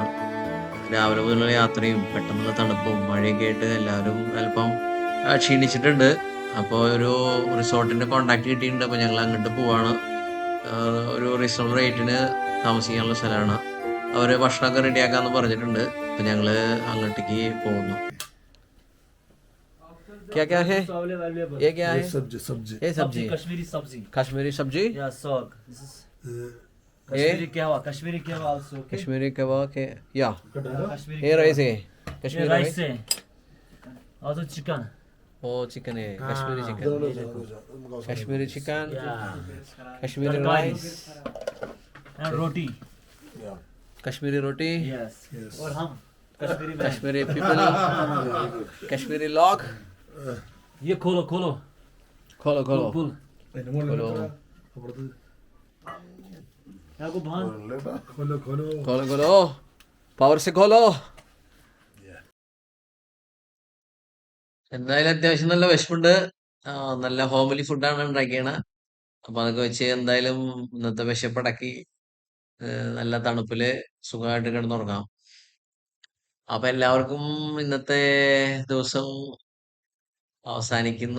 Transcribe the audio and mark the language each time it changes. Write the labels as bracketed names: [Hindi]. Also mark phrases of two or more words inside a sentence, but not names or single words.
[Malayalam] രാവിലെ മുതലുള്ള യാത്രയും പെട്ടെന്നുള്ള തണുപ്പും മഴയൊക്കെ ആയിട്ട് എല്ലാവരും അല്പം ക്ഷീണിച്ചിട്ടുണ്ട്. അപ്പോൾ ഒരു റിസോർട്ടിൻ്റെ കോൺടാക്ട് കിട്ടിയിട്ടുണ്ട്. അപ്പോൾ ഞങ്ങൾ അങ്ങോട്ട് പോവാണ്. ഒരു [English] reasonable rate [Malayalam] താമസിക്കാനുള്ള സ്ഥലമാണ്. അവർ ഭക്ഷണമൊക്കെ റെഡിയാക്കാമെന്ന് പറഞ്ഞിട്ടുണ്ട്. അപ്പം ഞങ്ങൾ അങ്ങോട്ടേക്ക് പോകുന്നു. [Hindi] क्या क्या है ये? क्या है? ये सब्जी कश्मीरी सब्जी कश्मीरी कहवा के या ये राइस है कश्मीरी राइस [English] also chicken [Hindi] ओ चिकन है कश्मीरी चिकन कश्मीरी राइस [English] and roti. [Hindi] कश्मीरी रोटी Yes. और हम कश्मीरी में कश्मीरी पीपल कश्मीरी लॉग. ये खोलो खोलो खोलो खोलो पुल खोलो आपको भान खोलो खोलो പവർ से खोलो. [Malayalam] എന്തായാലും അത്യാവശ്യം നല്ല വിശപ്പുണ്ട്. നല്ല [English] homely food [Malayalam] ഉണ്ടാക്കിയത്. അപ്പം അതൊക്കെ വെച്ച് എന്തായാലും ഇന്നത്തെ വിശപ്പടക്കി നല്ല തണുപ്പില് സുഖമായിട്ട് കിടന്നുറങ്ങാം. അപ്പം എല്ലാവർക്കും ഇന്നത്തെ ദിവസം അവസാനിക്കുന്നു.